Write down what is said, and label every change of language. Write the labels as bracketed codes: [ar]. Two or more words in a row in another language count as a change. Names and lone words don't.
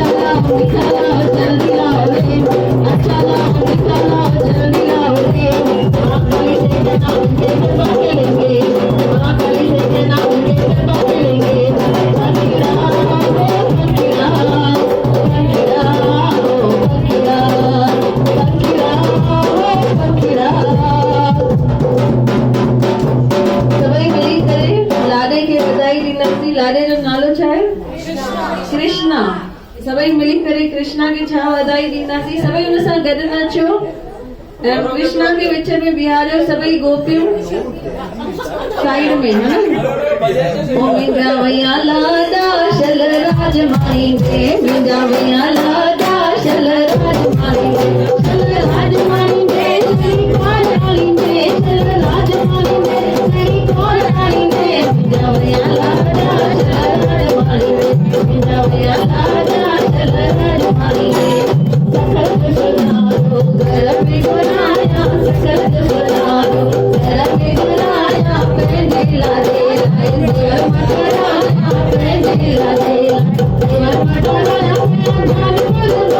[hi] लाओ निकालो जल्दी लाओ रे अच्छा लाओ निकालो जल्दी लाओ रे माँ कली से कहना ये गरबा खेलेंगे माँ कली से कहना ये गरबा खेलेंगे [gu] पंखिड़ा हो पंखिड़ा पंखिड़ा हो पंखिड़ा पंखिड़ा हो पंखिड़ा [sd] सभई मिली करे लाडे के बधाई ॾींदासीं लाडे जो नालो छा आहे कृष्णा सभई मिली करे कृष्णा खे छा वाधाई ॾींदासीं सभई हुन सां गॾु नाचो ऐं कृष्णा खे विच में बीहारियो सभई गोपियूं साइड में है ना ओ मुंहिंजा वैया लाडा शल राज माईंदे मुंहिंजा वैया लाडा शल राज माईंदे शल राज माईंदे श्री कोन आईंदे शल राज माईंदे श्री कोन आईंदे मुंहिंजा वैया लाडा शल राज माईंदे मुंहिंजा वैया लाडा शल राज माईंदे सकल सुनारो घर में गुनाया सकल सुनारो घर में गुनाया पंहिंजे लाडे लाइ देवर मटराया पंहिंजे लाडे देवर मटराया पंहिंजा